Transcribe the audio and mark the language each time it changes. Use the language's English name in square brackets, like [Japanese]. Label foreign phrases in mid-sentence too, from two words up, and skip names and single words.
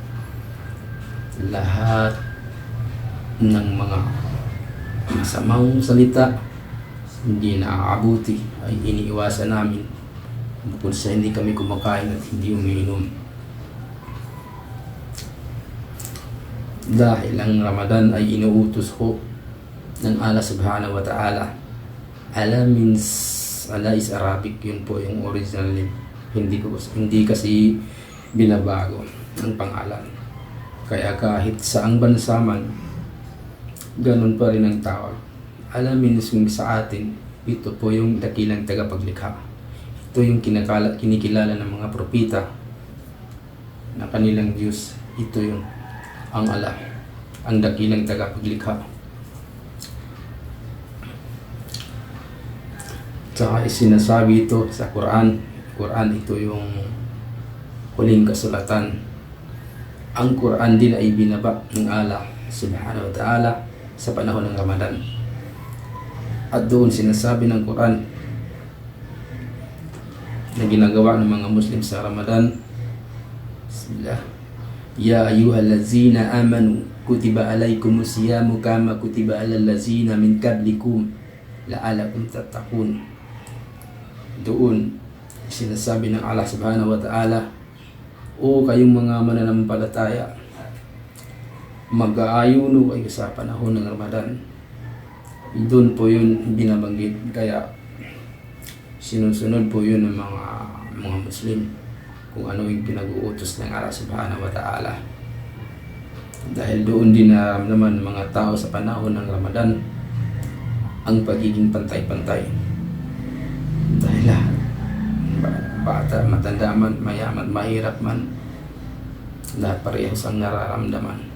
[Filipino] Lahat ng mga masamang salita hindi naaabuti ay iniiwasan namin, bukod sa hindi kami kumakain at hindi umiinom. Dahil ang Ramadan ay inuutos ko ng [Arabic] الله سبحانه وتعالى. [English] Allah means, Allah is Arabic, [Filipino] yun po yung original name. Hindi kasi binabago ang pangalan. Kaya kahit saang bansa man, ganun pa rin ang tawag. [English] Allah means [Filipino] yung sa atin, ito po yung dakilang tagapaglikha. Ito yung kinikilala ng mga propeta na kanilang Diyos. Ito yung ang Allah, ang dakilang tagapaglikha. Tsaka isinasabi ito sa Quran. Quran, ito yung huling kasulatan. Ang Quran din ay binaba ng [Arabic] الله سبحانه وتعالى [Filipino] sa panahon ng Ramadan. At doon sinasabi ng Quran na ginagawa ng mga Muslim sa Ramadan. Bismillah. [Arabic] يا أيها الذين آمنوا كتب عليكم الصيام كما كتب على الذين من قبلكم لعلكم تتقون. [Filipino] Doon sinasabi ng [Arabic] الله سبحانه وتعالى, [Filipino] o kayong mga mananampalataya, mag-aayuno kayo sa panahon ng Ramadan. Doon po yun binabanggit, kaya sinusunod po yun ng mga Muslim kung ano yung pinag-uutos ng [Arabic] الله سبحانه وتعالى. [Filipino] Dahil doon din naramdaman ng mga tao sa panahon ng Ramadan ang pagiging pantay-pantay. Dahil lahat, bata, matanda man, mayaman, mahirap man, lahat parehas ang nararamdaman.